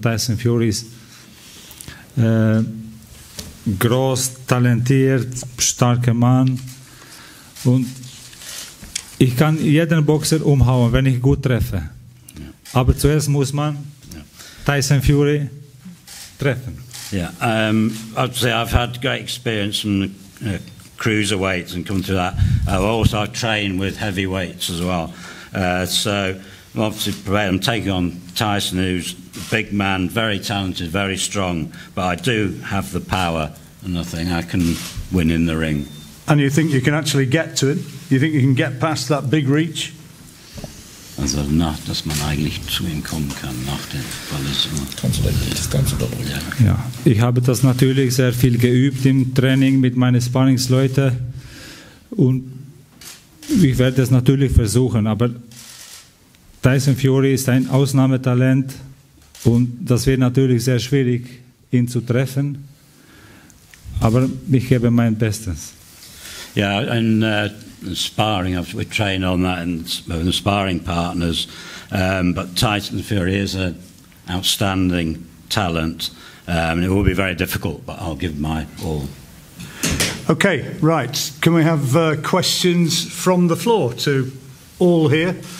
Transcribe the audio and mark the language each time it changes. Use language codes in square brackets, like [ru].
[de] Tyson Fury ist groß, talentiert, starker Mann. Und ich kann jeden Boxer umhauen, wenn ich gut treffe. Ja. Aber zuerst muss man Tyson Fury treffen. [en] Yeah, I'd say I've had great experience from the cruiserweights and come to that. I've also trained with heavyweights as well. So I'm obviously prepared. I'm taking on Tyson, who's a big man, very talented, very strong. But I do have the power, and I think I can win in the ring. And you think you can actually get to it? You think you can get past that big reach? [de] Also dass man eigentlich zu ihm kommen kann nach dem Ja, ich habe das natürlich sehr viel geübt im Training mit meinen Sparringsleuten und ich werde es natürlich versuchen, aber Tyson Fury ist ein Ausnahmetalent und das wird natürlich sehr schwierig, ihn zu treffen, aber ich gebe mein Bestes. [en] Yeah, and and sparring. We train on that and the sparring partners. But Tyson Fury is an outstanding talent. It will be very difficult, but I'll give my all. Okay, right. Can we have questions from the floor to all here?